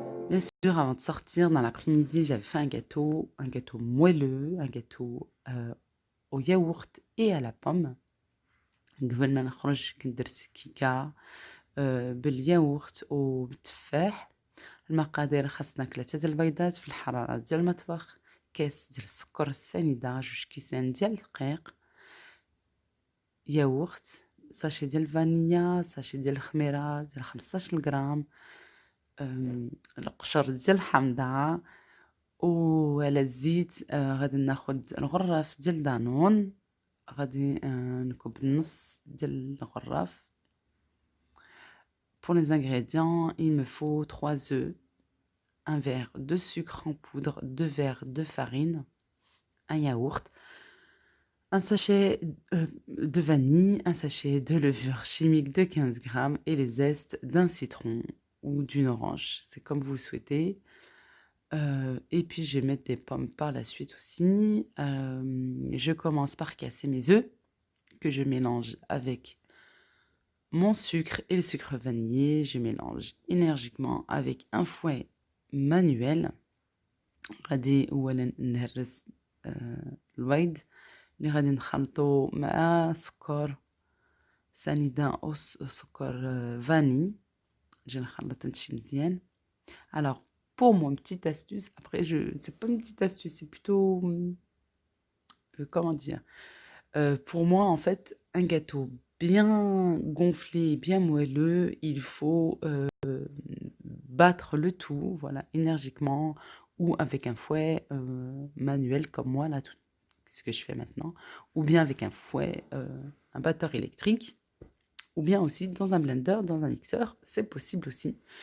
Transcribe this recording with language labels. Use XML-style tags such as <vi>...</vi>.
<fr>Bien sûr, avant de sortir dans l'après-midi, j'avais fait un gâteau moelleux, un gâteau au yaourt et à la pomme.</fr> <ar>قبل ما نخرج كنت درت كيكة بالياغورت وبالتفاح. المقادير: خاصنا 3 د البيضات في الحرارة ديال المطبخ، كاس ديال السكر السنيدة، 2 كيسان ديال الدقيق، ياغورت، ساشي ديال الفانيليا، ساشي ديال الخميرة ديال 15 غرام، القشر ديال الحامضة، وعلى الزيت غادي ناخد الغراف ديال دانون، غادي نكب نص ديال الغراف.</ar> <fr>Pour les ingrédients, il me faut 3 œufs, un verre de sucre en poudre, 2 verres de farine, un yaourt, un sachet de vanille, un sachet de levure chimique de 15 grammes et les zestes d'un citron ou d'une orange, c'est comme vous le souhaitez. Et puis je vais mettre des pommes par la suite aussi. Je commence par casser mes œufs que je mélange avec mon sucre et le sucre vanillé. Je mélange énergiquement avec un fouet manuel.</fr> <ar>غادي أولا نهرس البيض اللي غادي نخلطو مع سكر سنيدة أو سكر فاني. نجي نخلط هادشي مزيان</ar> <fr>Alors, pour moi, une petite astuce, après, c'est pas une petite astuce, c'est plutôt, comment dire? Pour moi, en fait, un gâteau bien gonflé, bien moelleux, il faut, battre le tout, voilà, énergiquement ou avec un fouet, manuel comme moi là, tout ce que je fais maintenant, ou bien avec un fouet, un batteur électrique, ou bien aussi dans un blender, dans un mixeur, c'est possible aussi.</fr>